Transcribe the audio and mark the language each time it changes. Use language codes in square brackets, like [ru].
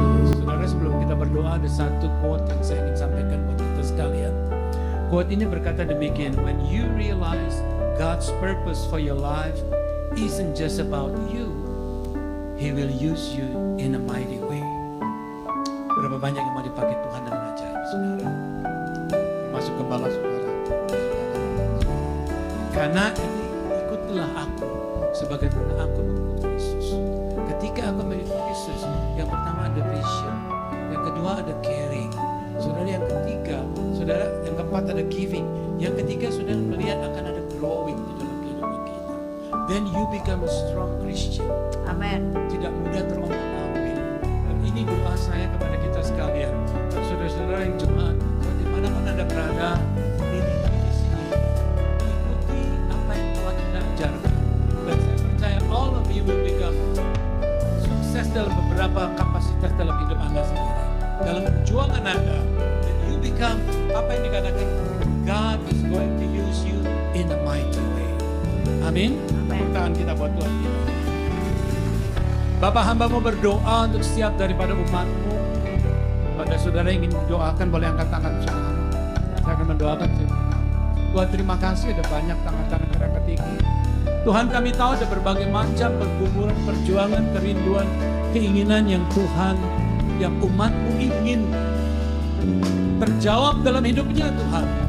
[id] Saudara, sebelum kita berdoa ada satu quote yang saya ingin sampaikan buat kita sekalian. Quote ini berkata demikian, [en] when you realize God's purpose for your life isn't just about you, He will use you in a mighty way. [id] Berapa banyak yang mau dipakai Tuhan dengan ajaib, saudara? Masuk gembala saudara. Karena ini ikutlah aku sebagaimana aku mengikuti Yesus. Ketika aku mengikuti Yesus, yang pertama ada vision, yang kedua ada caring, saudara, yang ketiga, saudara, yang keempat ada giving, yang ketiga saudara melihat akan ada growing di dalam kehidupan kita. [en] Then you become a strong Christian. [id] Amin. Tidak mudah terombang-ambing. Dan ini doa saya kepada kita sekalian, dan saudara-saudara yang jemaat, dimanapun Anda berada, ini di sini, ikuti apa yang Tuhan Anda ajarkan. Dan saya percaya [en] all of you will become [id] sukses dalam beberapa kapasitas dalam hidup Anda sendiri, dalam perjuangan Anda. [en] Dan you become [id] apa yang dikatakan, [en] God is going to use you in a mighty way. [id] Amin. Tepuk tangan kita buat Tuhan kita. Bapak, hamba-Mu berdoa untuk setiap daripada umat-Mu. Pada saudara yang ingin didoakan, boleh angkat tangan saudara. Saya akan mendoakan. Tuhan, terima kasih ada banyak tangan-tangan terangkat tinggi. Tuhan, kami tahu ada berbagai macam pergumulan, perjuangan, kerinduan, keinginan yang Tuhan, yang umat-Mu ingin terjawab dalam hidupnya Tuhan.